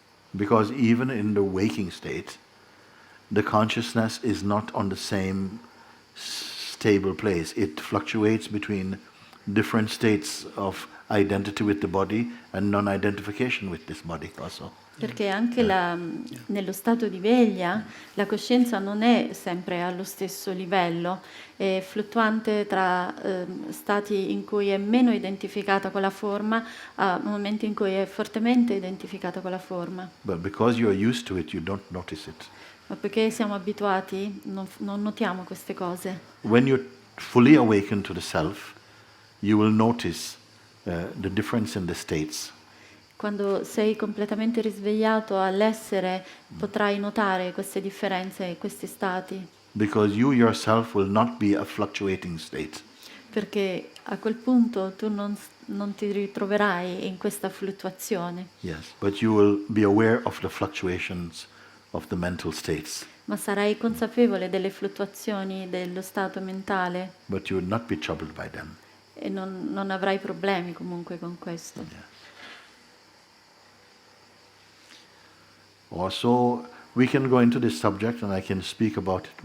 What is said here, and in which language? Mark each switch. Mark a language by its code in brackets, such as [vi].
[en] Because even in the waking state, the consciousness is not on the same stable place. It fluctuates between different states of identity with the body and non-identification with this body also. [it] Perché anche nello stato di veglia la coscienza non è sempre allo stesso livello, è fluttuante tra stati in cui è meno identificata con la forma a momenti in cui è fortemente identificata con la forma. [en] But because you are used to it, you don't notice it. [it] Ma perché siamo abituati, non notiamo queste cose. [en] When you're fully awakened to the self, you will notice the difference in the states. [it] Quando sei completamente risvegliato all'essere, potrai notare queste differenze e questi stati. [en] Because you yourself will not be a fluctuating state. [it] Perché a quel punto tu non ti ritroverai in questa fluttuazione. [en] Yes, but you will be aware of the fluctuations of the mental states. [it] Ma sarai consapevole delle fluttuazioni dello stato mentale [en] But you will not be troubled by them. [it] e non avrai problemi comunque con questo. [en] Yes. Also, we can go into this subject and I can speak about it.